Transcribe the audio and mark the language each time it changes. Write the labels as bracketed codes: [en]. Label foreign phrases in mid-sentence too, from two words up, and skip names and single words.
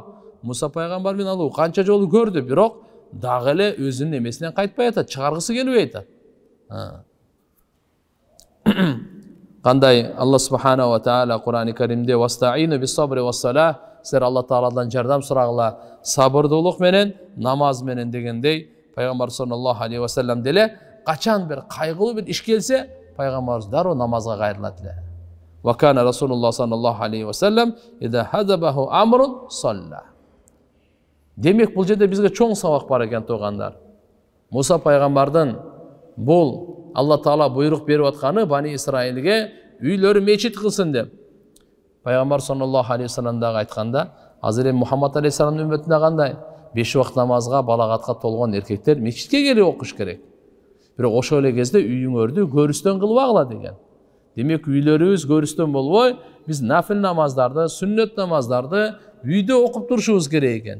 [ky] Муса пайгамбар менен алуу канча жолу көрдү, бирок дагы эле өзүнүн эмесинен кайтпай атат, чыгаргысы келбей атат. Кандай [ar] الله سبحانه وتعالى [ky] Кур'ан-ы Каримде [ar] "واستعينوا بالصبر والصلاة", [ky] силер Алла Тааладан жардам сурагыла, сабырдуулук менен, намаз менен дегендей, пайгамбар [ar] صلى الله عليه وسلم [ky] деле качан бир кайгылуу бир иш келсе, пайгамбарыбыз дароо намазга кайрылат эле. [ar] وكان رسول الله صلى الله عليه وسلم إذا حزبه أمر صلى. [ky] Демек бул жерде бизге чоң сабак бар экен туугандар. Муса пайгамбардын бул Алла Таала буйрук берип атканы Бани Исраилге үйлөрү мечит кылсын деп. Пайгамбар [ar] صلى الله عليه وسلم [ky] дагы айтканда, азыр Мухаммад алейхиссаламдын үммөтүнө кандай? 5 убакыт намазга балагатка толгон эркектер мечитке келип окуш керек. Бирок ошол эле кезде үйүңөрдү көрүстөн кылбагыла деген. Демек үйлөрүбүз көрүстөн болбой, биз нафил намаздарды, сүннөт намаздарды үйдө окуп турушубуз керек экен.